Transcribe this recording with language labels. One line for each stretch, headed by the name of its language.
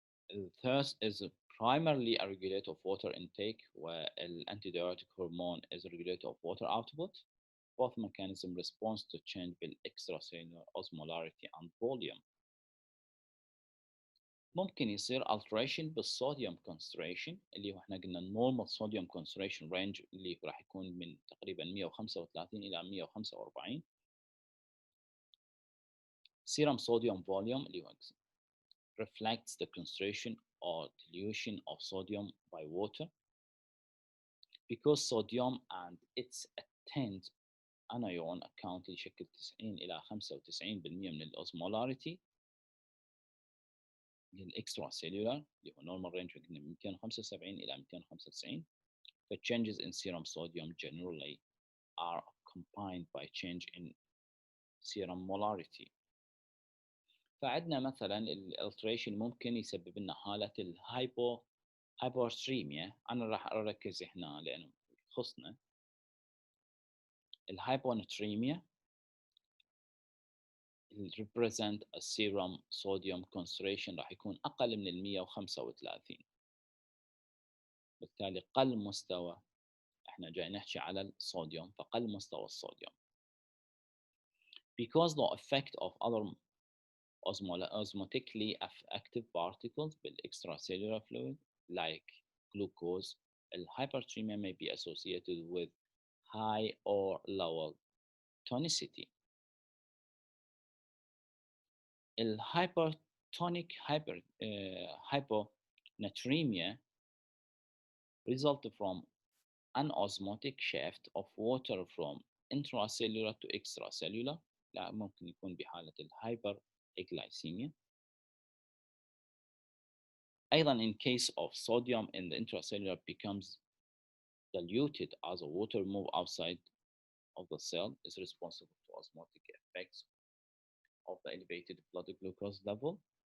English: The thirst is primarily a regulator of water intake, while antidiuretic hormone is a regulator of water output. Both mechanisms respond to change in extracellular osmolarity and volume.
Arabic: ممكن يصير alteration بالصوديوم concentration، اللي هو احنا قلنا
English: normal sodium concentration range
Arabic: اللي راح يكون من تقريبا 135 إلى 145.
English: Serum sodium volume اللي هو reflects the concentration or dilution of sodium by water. Because sodium and its attendant anion account
Arabic: يشكل 90 إلى 95% من
English: الأوزمولاريتي للإكسترا اللي هو normal range من 275 إلى 295. The changes in serum sodium generally are accompanied by change in serum molarity.
Arabic: فعندنا مثلا الالتريشن ممكن يسبب لنا حالة هايبوستريميا. أنا راح أركز هنا لأنه يخصنا. الهايبوناتريميا
English: represent a serum sodium concentration
Arabic: راح يكون أقل من 135. بالتالي قل مستوى، احنا جاي نحكي على الصوديوم، فقل مستوى الصوديوم.
English: Because the effect of other osmotically active particles بالextracellular fluid like glucose, hyperthermia may be associated with high or low tonicity. Hypertonic hyponatremia result from an osmotic shift of water from intracellular to extracellular.
Arabic: لا ممكن يكون بحالة الهايبر glycemia.
English: أيضا in case of sodium in the intracellular becomes diluted as the water move outside of the cell is responsible to osmotic effects of the elevated blood glucose level.